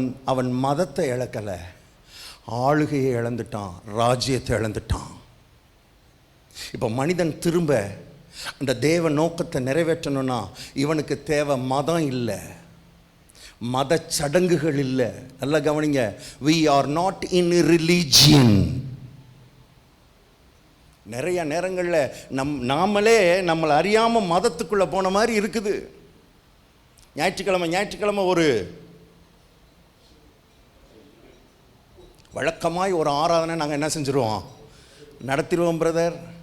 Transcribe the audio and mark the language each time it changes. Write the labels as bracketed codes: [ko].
[ta] அவன் மதத்தை இழக்கல, ஆளுகையை இழந்துட்டான், ராஜ்யத்தை இழந்துட்டான். இப்போ மனிதன் திரும்ப அந்த தேவ நோக்கத்தை நிறைவேற்றணும்னா இவனுக்கு தேவை மதம் இல்லை, மத சடங்குகள் இல்லை. நல்லா கவனிங்க, [en] we are not in religion. [ta] நிறைய நேரங்களில் நாமளே நம்மளை அறியாமல் மதத்துக்குள்ளே போன மாதிரி இருக்குது. ஞாயிற்றுக்கிழமை ஒரு வழக்கமாய் ஒரு ஆராதனை நாங்கள் என்ன செஞ்சுருவோம், நடத்திடுவோம் பிரதர்.